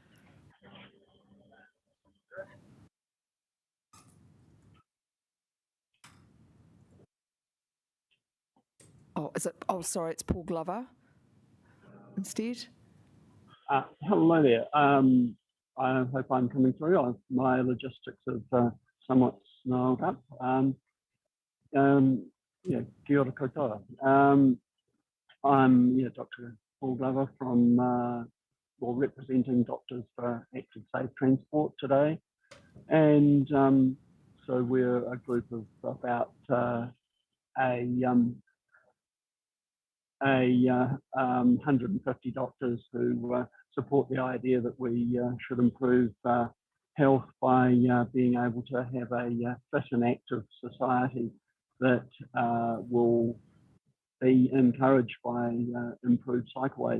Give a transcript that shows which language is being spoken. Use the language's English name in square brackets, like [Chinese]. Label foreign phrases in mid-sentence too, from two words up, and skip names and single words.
[English] Sorry, it's Paul Glover instead. Hello there. I hope I'm coming through. My logistics have somewhat snarled up. [Māori] Kia ora koutou. [English] I'm Dr. Paul Glover from, representing Doctors for Active Safe Transport today. And so we're a group of about 150 doctors who support the idea that we should improve health by being able to have a fit and active society that will be encouraged by improved cycleways.